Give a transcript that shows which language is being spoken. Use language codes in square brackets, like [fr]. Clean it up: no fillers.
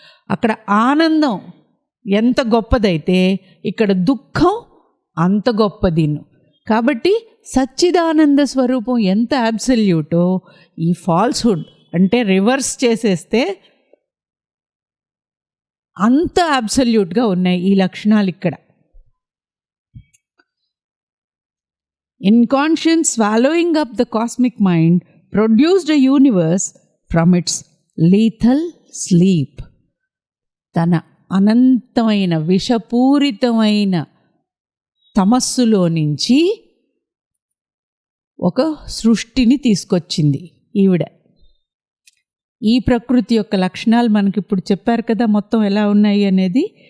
[te] అక్కడ ఆనందం ఎంత గొప్పదైతే ఇక్కడ దుఃఖం అంత గొప్పదిను. కాబట్టి సచ్చిదానంద స్వరూపం ఎంత అబ్సల్యూటో, ఈ ఫాల్స్హుడ్ అంటే రివర్స్ చేసేస్తే అంత అబ్సల్యూట్గా ఉన్నాయి ఈ లక్షణాలు ఇక్కడ. [en] Inconscience swallowing up the cosmic mind produced a universe from its lethal sleep. [te] తన అనంతమైన విషపూరితమైన తమస్సులో నుంచి ఒక సృష్టిని తీసుకొచ్చింది ఈవిడ. ఈ ప్రకృతి యొక్క లక్షణాలు మనకి ఇప్పుడు చెప్పారు కదా, మొత్తం ఎలా ఉన్నాయి అనేది.